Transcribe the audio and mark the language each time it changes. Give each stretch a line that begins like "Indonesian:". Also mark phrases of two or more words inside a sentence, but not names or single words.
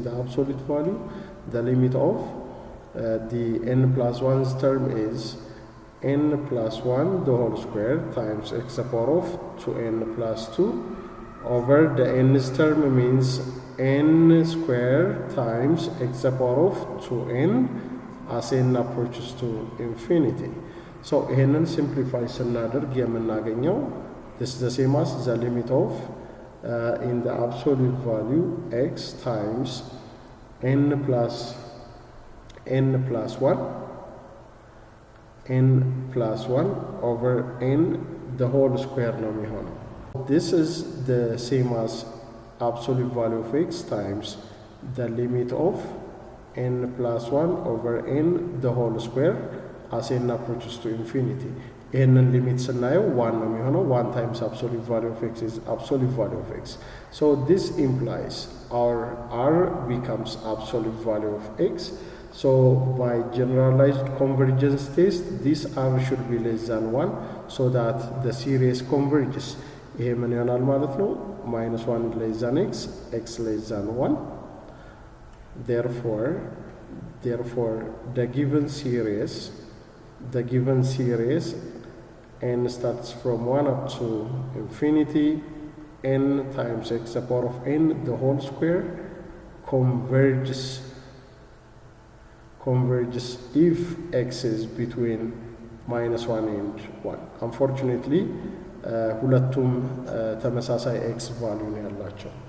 English: the absolute value the limit of the n plus 1's term is n plus 1 the whole square times x the power of 2n plus 2 over the n's term means n square times x the power of 2n as n approaches to infinity so
Amharic: ይሄንን simplify ስናደርግ የምናገኘው
English: this is the same as the limit of in the absolute value x times n plus 1 over n the whole square
Amharic: ነው የሚሆነው
English: this is the same as absolute value of x times the limit of n plus 1 over n the whole square as n approaches to infinity
Amharic: ይህንን ሊሚት ስናየው 1 ነው የሚሆነው
English: 1 times absolute value of x is absolute value of x so this implies our r becomes absolute value of x so by generalized convergence test this r should be less than 1 so that the series converges
Amharic: ይሄ ምን ይሆናል ማለት ነው
English: -1 less than x x less than 1 therefore the given series n starts from 1 up to infinity n times x the power of n the whole square converges if x is between -1 and 1 unfortunately
Amharic: ሁለቱም ተመሳሳይ
English: x value
Amharic: ነው ያላቸው